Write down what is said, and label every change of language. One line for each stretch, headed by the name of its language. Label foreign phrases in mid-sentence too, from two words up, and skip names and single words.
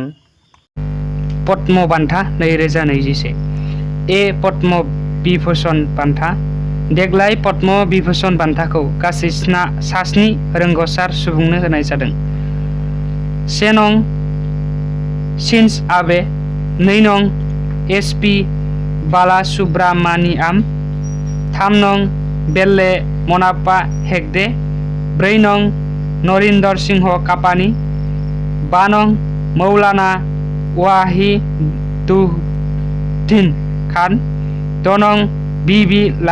Bodo: पद्म बान्था 2021 ए पद्म विभूषण बान्था। देग्लाय पद्म विभूषण बान्थाखौ गासै सास्नि रोंग'सार सुबुंनो होनाय जादों। 1 नं सिन्स आबे, 2 नं एस.पि. बालासुब्रामानियाम, 3 नं बेल्ले मनाप्पा हेगडे, 4 नं नरिन्दर सिंह कापानी, 5 नं मौलाना वाहिदुद्दीन खान, 6 नं बी.बी.